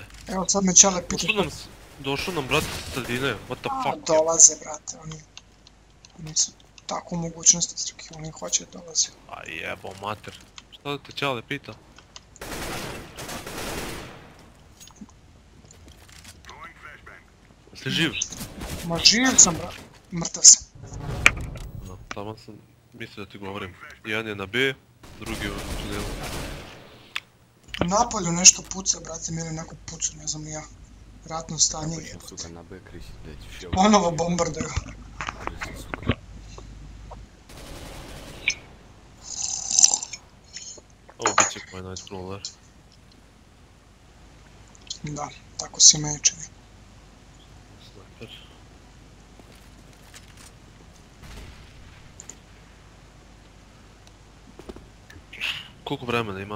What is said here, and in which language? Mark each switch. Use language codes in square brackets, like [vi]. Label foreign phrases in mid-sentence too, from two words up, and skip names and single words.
[sr] Evo sad me Čale pita. Došao nam brat sa sredine, [en] what the fuck? [sr] Dolaze, brate, oni su tako u mogućnosti Srki, oni hoće da dolaze. A jebo mater. Šta da te Čale pita? Jesi živ? Ma živ sam, brate, mrtav sam. Tamo sam mislio da ti govorim. Jedan je na B, drugi je u tunelu. Napolju nešto puca, brate, mene neko pucu, ne znam ni ja. Ratno stanje jebote. [ru] Сука, на Б кричит, блядь, чел. [sr] Ponovo bombarduju. [ru] Сука. [sr] Ovo bit će moj [en] night crawler. [sr] Da, tako si me čini. Sniper. Koliko vremena ima?